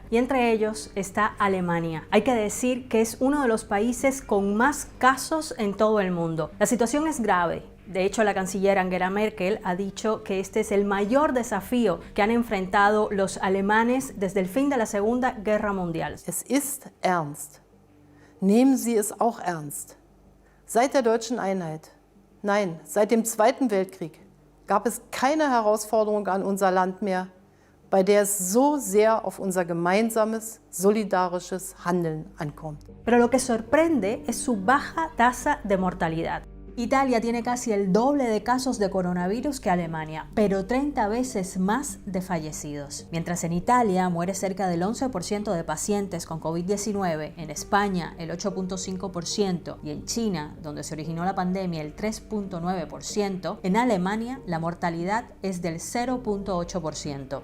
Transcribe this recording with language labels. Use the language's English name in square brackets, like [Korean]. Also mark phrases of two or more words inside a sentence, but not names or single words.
[Spanish] Y entre ellos está Alemania. Hay que decir que es uno de los países con más casos en todo el mundo. La situación es grave. De hecho, la canciller Angela Merkel ha dicho que este es el mayor desafío que han enfrentado los alemanes desde el fin de la Segunda Guerra Mundial. [German] Es ist ernst. Nehmen Sie es auch ernst. Seit der deutschen Einheit, nein, seit dem Zweiten Weltkrieg, gab es keine Herausforderung an unser Land mehr, bei der es so sehr auf unser gemeinsames, solidarisches Handeln ankommt. [Spanish] Pero lo que sorprende es su baja tasa de mortalidad. Italia tiene casi el doble de casos de coronavirus que Alemania, pero 30 veces más de fallecidos. Mientras en Italia muere cerca del 11% de pacientes con COVID-19, en España el 8.5% y en China, donde se originó la pandemia, el 3.9%, en Alemania la mortalidad es del 0.8%.